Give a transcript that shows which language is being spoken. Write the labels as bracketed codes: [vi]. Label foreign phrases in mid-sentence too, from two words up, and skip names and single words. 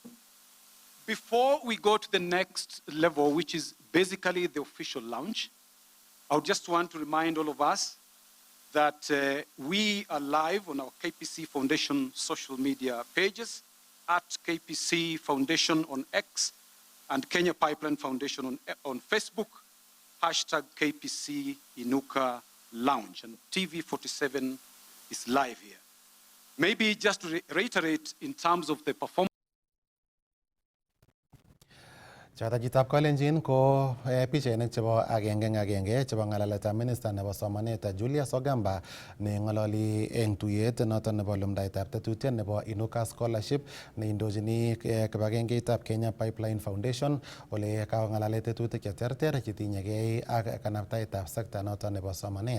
[en] Before we go to the next level, which is basically the official launch, I would just want to remind all of us that we are live on our KPC Foundation social media pages, at KPC Foundation on X and Kenya Pipeline Foundation on Facebook, hashtag KPC Inuka Lounge, and TV47 is live here. Maybe just to reiterate in terms of the performance. [kln] Chatajitab Kalenjin ko pichainik chebo agenge chebo ng'alaletab minister nebo somanet Julius Ogamba ne ng'ololi eng tuyet noton nebo lumdaetab tetutiet nebo Inuka Scholarship ne indochini kibagengeitab Kenya Pipeline Foundation ole kang'alale tetutik cheterter chetinyegei ak kanabtaetab sekta noton nebo somanet.